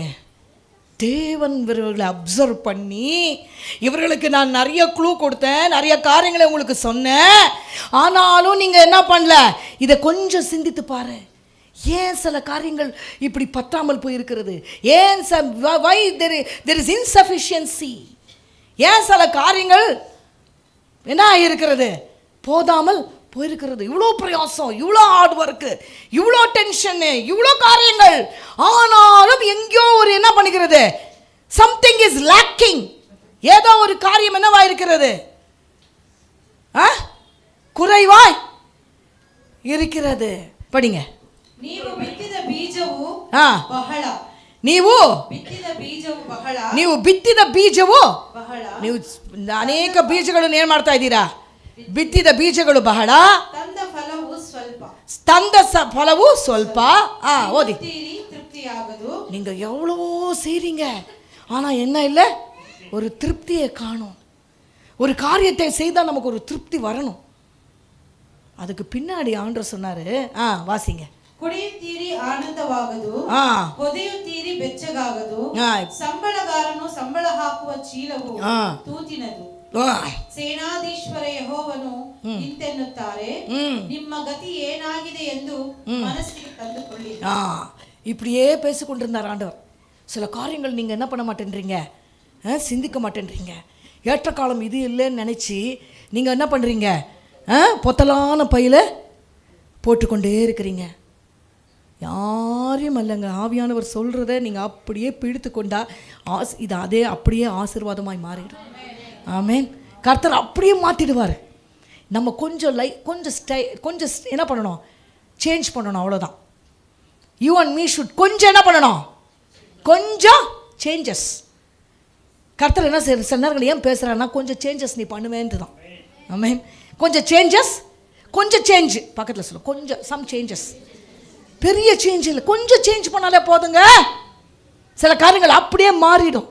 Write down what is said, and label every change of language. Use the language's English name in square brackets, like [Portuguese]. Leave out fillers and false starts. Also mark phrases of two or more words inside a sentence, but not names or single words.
[Tamil] தேவன் இவர்களை அப்சர்வ் பண்ணி, இவர்களுக்கு நான் நிறைய க்ளூ கொடுத்தேன், நிறைய காரியங்களை உங்களுக்கு சொன்னேன், ஆனாலும் நீங்கள் என்ன பண்ணல, இதை கொஞ்சம் சிந்தித்து பாரு. ஏன் சில காரியங்கள் இப்படி பத்தாமல் போயிருக்கிறது, ஏன் [English] why there is insufficiency, [Tamil] ஏன் சில காரியங்கள் என்ன ஆகியிருக்கிறது, போதாமல் போயிருக்கிறது. இவ்வளோ பிரயாசம், இவ்வளோ [English] hard work, [Tamil] இவ்வளோ டென்ஷனு, இவ்வளோ காரியங்கள், ஆனாலும் எங்கேயோ ஒரு என்ன பண்ணிக்கிறது, [English] something is lacking. [Tamil] ஏதோ ஒரு காரியம் என்னவா இருக்கிறது, குறைவாய் இருக்கிறது. படிங்க. [Kannada] ನೀವು ಬಿತ್ತಿದ ಬೀಜವು ಬಹಳ, ನೀವು ಬಿತ್ತಿದ ಬೀಜವು ಬಹಳ, ನೀವು ಅನೇಕ ಬೀಜಗಳನ್ನು ಏನು ಮಾಡ್ತಾ ಇದ್ದೀರಾ, ಬಿತ್ತಿದ ಬೀಜಗಳು ಬಹಳ, ತಂದ ಫಲವು ಸ್ವಲ್ಪ. [Tamil] ஓதி. நீங்க எவ்வளவோ செய்றீங்க, ஆனா என்ன இல்லை, ஒரு திருப்தியை காணும். ஒரு காரியத்தை செய்தால் நமக்கு ஒரு திருப்தி வரணும். அதுக்கு பின்னாடி ஆண்டவர் சொன்னாரு, வாசிங்க. [Kannada] ಕುಡಿಯುತ್ತೀರಿ ಆನಂದವಾಗದು, ಹೊದೆಯುತ್ತೀರಿ ಬೆಚ್ಚಗಾಗದು, ಸಂಬಳಗಾರನು ಸಂಬಳ ಹಾಕುವ ಚೀಲವು ತೂತಿನದು. ಸೇನಾಧೀಶ್ವರ ಯೆಹೋವನು ಇಂತೆನ್ನುತ್ತಾರೆ, ನಿಮ್ಮ ಗತಿ ಏನಾಗಿದೆ ಎಂದು ಮನಸ್ಸಿಗೆ ತಂದುಕೊಳ್ಳಿ. [Tamil] இப்படியே பேசிக்கொண்டிருந்தார் ஆண்டவர். சில காரியங்கள் நீங்கள் என்ன பண்ண மாட்டேன்றீங்க, சிந்திக்க மாட்டேன்றீங்க. ஏற்ற காலம் இது இல்லைன்னு நினச்சி நீங்கள் என்ன பண்ணுறீங்க, பொத்தலான பையில் போட்டுக்கொண்டே இருக்கிறீங்க. யாரையும் அல்லங்க, ஆவியானவர் சொல்கிறத நீங்கள் அப்படியே பிடித்து கொண்டா இது அதே அப்படியே ஆசீர்வாதமாய் மாறிடும். ஆமென். கர்த்தர் அப்படியே மாற்றிடுவார். நம்ம கொஞ்சம் கொஞ்சம் என்ன பண்ணணும், சேஞ்ச் பண்ணணும், அவ்வளோதான். [English] you and me should [Tamil] கொஞ்சம் என்ன பண்ணணும், கொஞ்சம் சேஞ்சஸ். கர்த்தர் என்ன செய்ய சில நேரங்கள் ஏன் பேசுகிறாருன்னா, கொஞ்சம் சேஞ்சஸ் நீ பண்ணுவேன்ட்டு தான். ஆமென். கொஞ்சம் சேஞ்சஸ், கொஞ்சம் சேஞ்ச், பக்கத்தில் சொல்ல, கொஞ்சம் [English] some changes, [Tamil] பெரிய சேஞ்ச் இல்லை, கொஞ்சம் சேஞ்ச் பண்ணாலே போதுங்க, சில காரியங்கள் அப்படியே மாறிடும்.